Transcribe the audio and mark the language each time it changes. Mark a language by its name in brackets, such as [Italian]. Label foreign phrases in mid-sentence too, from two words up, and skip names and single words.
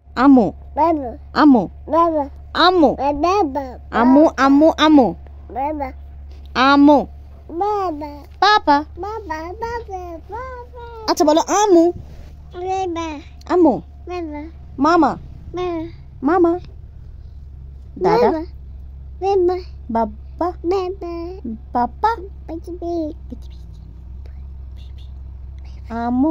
[Bangla] Amo. Baba. Amo. Baba. Amo. Baba. Amo. Amo. Amo. Baba. Amo. Baba. Papa. Baba. Baba. Baba. আচ্ছা বলো আমু। Baba. আম্মু। Baba. মামা। Baba. মামা। দাদা। Baba. বাবা। Baba. পাপা। Baby. আম্মু।